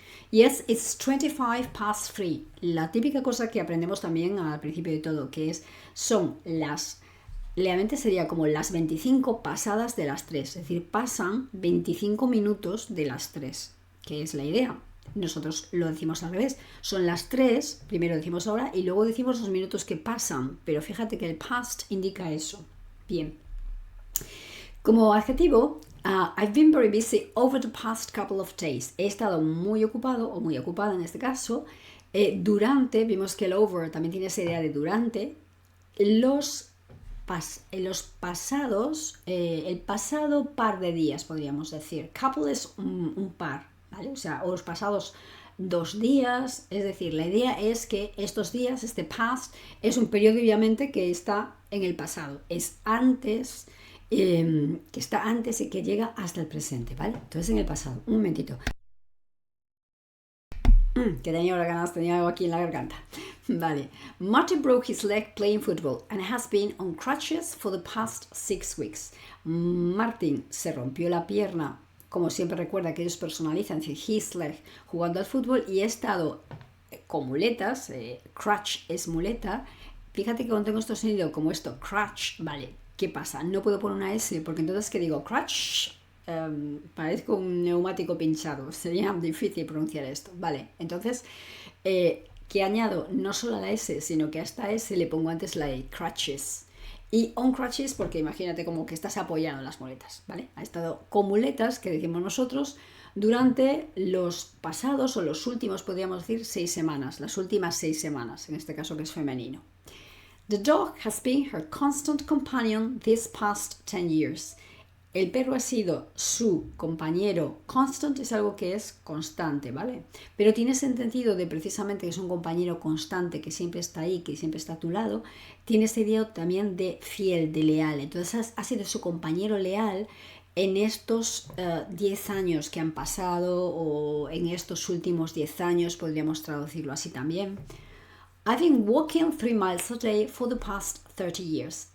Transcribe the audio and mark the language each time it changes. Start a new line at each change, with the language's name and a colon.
English: Yes, it's 25 past 3.
Spanish: La típica cosa que aprendemos también al principio de todo, que son las, realmente sería como las 25 pasadas de las 3. Es decir, pasan 25 minutos de las 3, que es la idea. Nosotros lo decimos al revés. Son las 3, primero decimos ahora y luego decimos los minutos que pasan. Pero fíjate que el past indica eso. Bien. Como adjetivo,
English: I've been very busy over the past couple of days.
Spanish: He estado muy ocupado o muy ocupada en este caso. Durante, vimos que el over también tiene esa idea de durante. Los pasados, el pasado par de días, podríamos decir. Couple es un par, ¿vale? O sea, o los pasados 2 días. Es decir, la idea es que estos días, este past, es un periodo obviamente que está en el pasado. Es antes... que está antes y que llega hasta el presente, ¿vale? Entonces en el pasado, un momentito. Que tenía algo aquí en la garganta. Vale.
English: Martin broke his leg playing football and has been on crutches for the past 6 weeks.
Spanish: Martin se rompió la pierna, como siempre recuerda que ellos personalizan
English: his leg
Spanish: jugando al fútbol y ha estado con muletas. Crutch es muleta. Fíjate que cuando tengo esto sonido como esto, crutch, vale. ¿Qué pasa? No puedo poner una S porque entonces que digo crutch, parezco un neumático pinchado, sería difícil pronunciar esto, vale, entonces que añado no solo a la S sino que a esta S le pongo antes la E, crutches, y on crutches porque imagínate como que estás apoyado en las muletas, vale, ha estado con muletas que decimos nosotros durante los pasados o los últimos, podríamos decir 6 semanas, las últimas 6 semanas, en este caso que es femenino.
English: The dog has been her constant companion these past 10 years.
Spanish: El perro ha sido su compañero. Constant es algo que es constante, ¿vale? Pero tiene ese sentido de precisamente que es un compañero constante, que siempre está ahí, que siempre está a tu lado. Tiene ese idea también de fiel, de leal. Entonces ha sido su compañero leal en estos 10 años que han pasado o en estos últimos 10 años, podríamos traducirlo así también.
English: I've been walking 3 miles a day for the past 30 years.